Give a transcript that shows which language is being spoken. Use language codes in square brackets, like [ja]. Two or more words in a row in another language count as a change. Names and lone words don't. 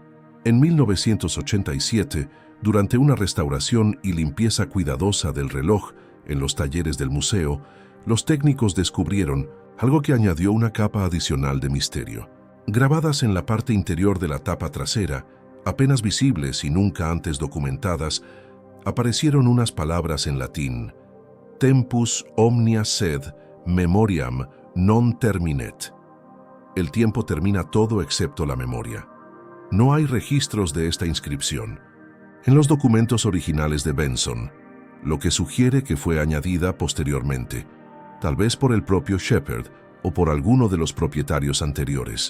[es] En 1987, durante una restauración y limpieza cuidadosa del reloj en los talleres del museo, los técnicos descubrieron algo que añadió una capa adicional de misterio. Grabadas en la parte interior de la tapa trasera, apenas visibles y nunca antes documentadas, aparecieron unas palabras en latín: [la] Tempus omnia sed memoriam non terminet. [es] El tiempo termina todo excepto la memoria. No hay registros de esta inscripción en los documentos originales de Benson, lo que sugiere que fue añadida posteriormente, tal vez por el propio Shepard o por alguno de los propietarios anteriores.